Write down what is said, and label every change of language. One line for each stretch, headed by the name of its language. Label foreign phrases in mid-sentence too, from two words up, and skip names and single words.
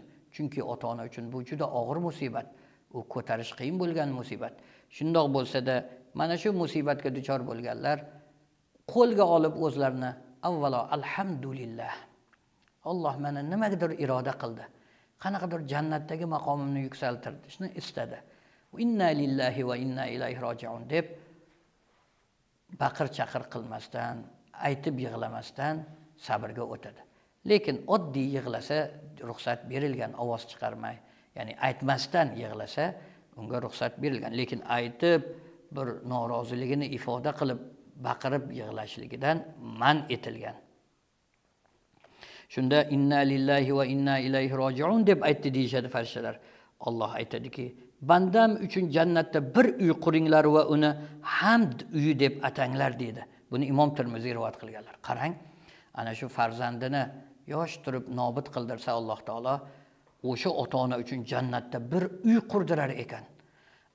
Uzbek: Chunki ota-ona uchun bu juda og'ir musibat. U ko'tarish qiyin bo'lgan musibat. Shundoq bo'lsa-da, mana shu musibatga duchor bo'lganlar qo'lga olib o'zlarini avvalo alhamdulillah. Alloh meni nimagadir iroda qildi. Qanaqadir jannatdagi maqomimni yuksaltirdi. Shuni istadi.
Arabic: إنا لله وإنا إليه راجعون
Uzbek: deb baqir-chaqir qilmasdan, aytib yig'lamasdan sabrga o'tadi. Lekin oddiy yig'lasa ruxsat berilgan, ovoz chiqarmay, ya'ni aytmasdan yig'lasa unga ruxsat berilgan. Lekin aytib bir noroziligini ifoda qilib baqirib yig'lashligidan man etilgan. Shunda
Arabic: إنا لله وإنا إليه راجعون
Uzbek: deb aytdi deyishadi farishtalar. Alloh aytadiki, bandam uchun jannatda bir uy quringlar va uni hamd uyi deb atanglar dedi. Buni Imom Tirmiziy rivoyat qilganlar. Qarang, ana shu farzandini yosh turib nobud qildirsa Alloh taolo o'sha ota-ona uchun jannatda bir uy qurdirar ekan.